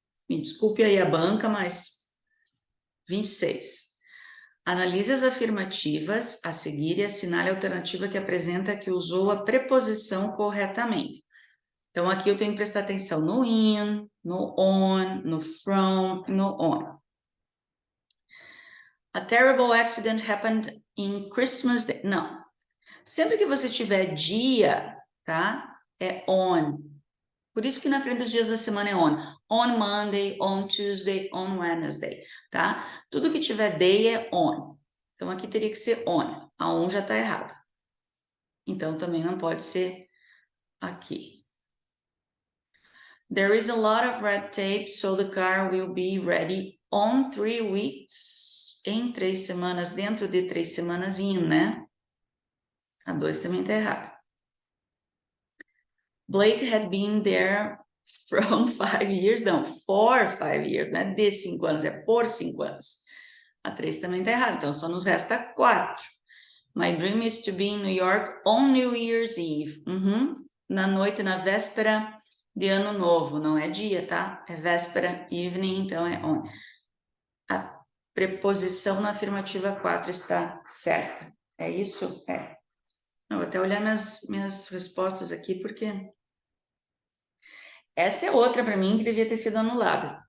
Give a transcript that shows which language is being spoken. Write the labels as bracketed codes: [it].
[pt] Me desculpe aí a banca, mas 26. Analise as afirmativas a seguir e assinale a alternativa que apresenta que usou a preposição corretamente. Então, aqui eu tenho que prestar atenção no in, no on, no from, no on. [en] A terrible accident happened in Christmas Day. [pt] Não. Sempre que você tiver dia, tá? É on. Por isso que na frente dos dias da semana é on. [en] On Monday, on Tuesday, on Wednesday, tá? [pt] Tudo que tiver day é on. Então, aqui teria que ser on. A on já está errado. Então, também não pode ser aqui. [en] There is a lot of red tape, so the car will be ready on 3 weeks. [pt] Em 3 semanas, dentro de 3 semanas, né? A 2 também tá errada. [en] Blake had been there from 5 years, [pt] não, [en] for 5 years, [pt] não é de 5 anos, é por 5 anos. A 3 também tá errada, então só nos resta 4. [en] My dream is to be in New York on New Year's Eve. [pt] Na noite, na véspera de Ano Novo, não é dia, tá? É véspera, evening, então é on. A preposição na afirmativa 4 está certa. É isso? É. Eu vou até olhar minhas respostas aqui, porque essa é outra para mim que devia ter sido anulada.